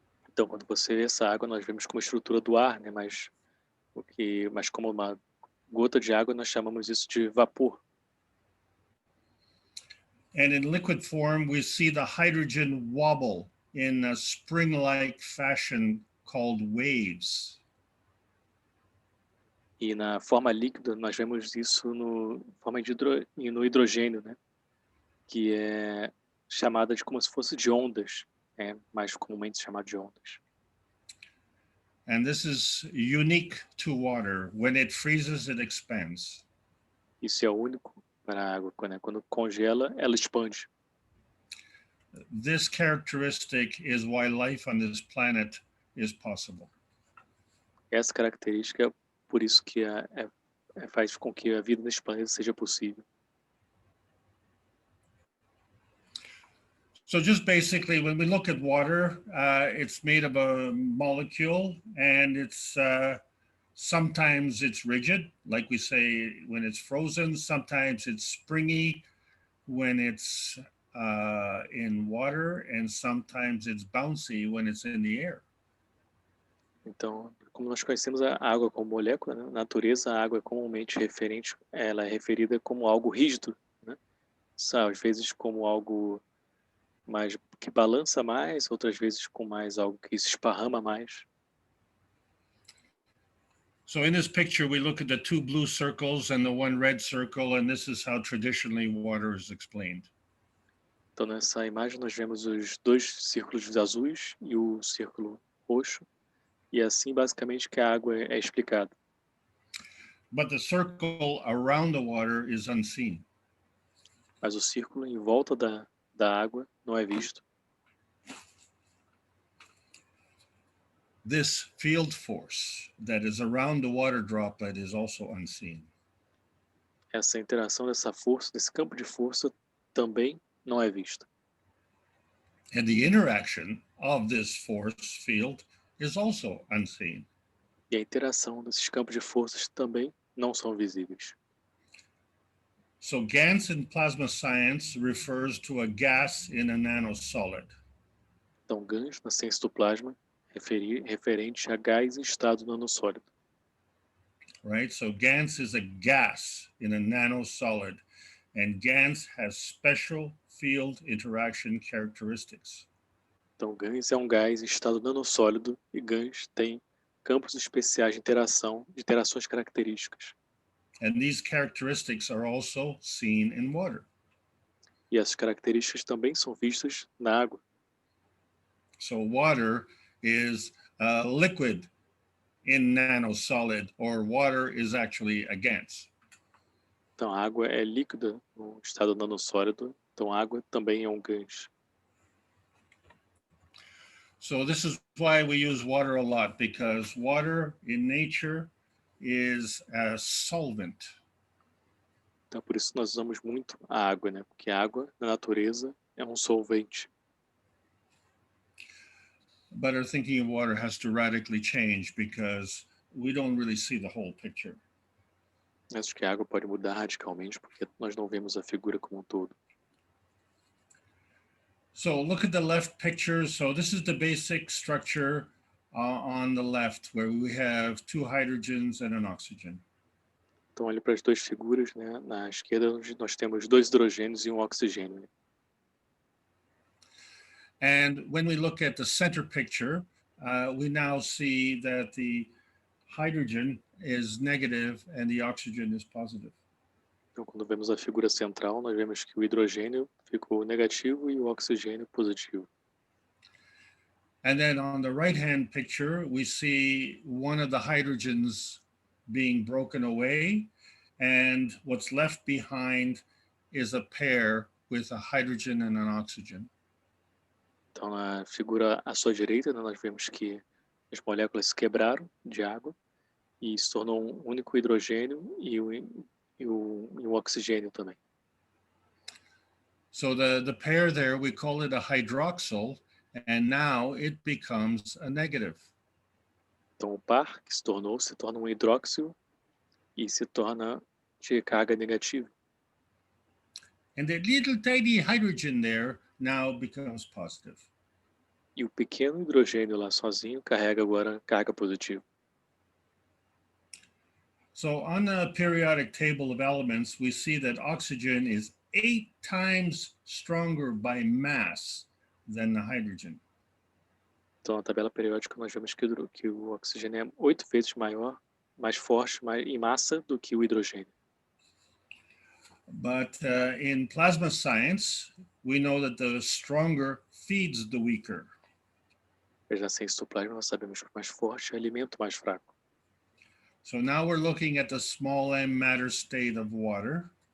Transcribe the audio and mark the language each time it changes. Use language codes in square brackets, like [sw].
[pt] Então, quando você vê essa água, nós vemos como estrutura do ar, né? Mas como uma gota de água, nós chamamos isso de vapor. [en] And in liquid form, we see the hydrogen wobble in a spring-like fashion called waves. [pt] E na forma líquida, nós vemos isso no hidrogênio, né? que é chamada de como se fosse de ondas, mais comumente chamada de ondas. [en] And this is unique to water. When it freezes, it expands. [pt] Isso é único para a água, quando congela, ela expande. [en] This characteristic is why life on this planet is possible. [pt] Essa característica é por isso que faz com que a vida nesse planeta seja possível. [en] So just basically, when we look at water, it's made of a molecule, and it's sometimes it's rigid, like we say when it's frozen. Sometimes it's springy when it's in water, and sometimes it's bouncy when it's in the air. [pt] Então, como nós conhecemos a água como molécula, né? Na natureza, a água é comumente ela é referida como algo rígido, né? Às vezes como algo mais que balança mais, outras vezes com mais algo que se esparrama mais. [en] So in this picture, we look at the two blue circles and the one red circle, and this is how traditionally water is explained. [pt] Então, nessa imagem, nós vemos os dois círculos azuis e o círculo roxo, e assim, basicamente, que a água é explicada. [en] But the circle around the water is unseen. [pt] Mas o círculo em volta da água não é visto. [en] This field force that is around the water droplet is also unseen. [pt] Essa interação dessa força, desse campo de força, também não é vista. [en] And the interaction of this force field is also unseen. [pt] E a interação desses campos de forças também não são visíveis. [en] So GANS in plasma science refers to a gas in a nanosolid. [pt] Então, GANS na ciência do plasma referente a gás em estado nanossólido. [en] Right? So GANS is a gas in a nanosolid, and GANS has special field interaction characteristics. [pt] Então, GANS é um gás em estado nanossólido e GANS tem campos especiais de interações características. [en] And these characteristics are also seen in water. [pt] E essas características também são vistas na água. [en] So water is a liquid in nanosolid, or water is actually a gas. [pt] Então, a água é líquida no estado nanossólido, então a água também é um GANS. [en] So this is why we use water a lot, because water in nature is a solvent. [pt] Então, por isso nós usamos muito a água, né? Porque a água, na natureza, é um solvente. [en] But our thinking of water has to radically change because we don't really see the whole picture. [pt] Acho que a água pode mudar radicalmente porque nós não vemos a figura como um todo. [en] So look at the left picture. So this is the basic structure on the left, where we have two hydrogens and an oxygen. [pt] Então, olhe para as duas figuras, né? Na esquerda, nós temos dois hidrogênios e um oxigênio. Né? [en] And when we look at the center picture, we now see that the hydrogen is negative and the oxygen is positive. [pt] Então, quando vemos a figura central, nós vemos que o hidrogênio ficou negativo e o oxigênio positivo. [en] And then on the right-hand picture, we see one of the hydrogens being broken away, and what's left behind is a pair with a hydrogen and an oxygen. [pt] Então, na figura à sua direita, né, nós vemos que as moléculas se quebraram de água e se tornou um único hidrogênio e um oxigênio também. [en] So the pair there, we call it a hydroxyl, and now it becomes a negative. [pt] Então, o par que se torna um hidróxilo e se torna de carga negativa. [en] And the little tiny hydrogen there now becomes positive. [pt] E o pequeno hidrogênio lá sozinho carrega agora carga positiva. [en] So on the periodic table of elements, we see that oxygen is 8 times stronger by mass than the hydrogen. [pt] Então, na tabela periódica, nós vemos que o oxigênio é 8 vezes maior, mais forte em massa do que o hidrogênio. [en] But in plasma science, we know that the stronger feeds the weaker. [pt] Mas na ciência do plasma nós sabemos que o mais forte alimenta o mais fraco. [en] So now we're looking at the small m matter state of water.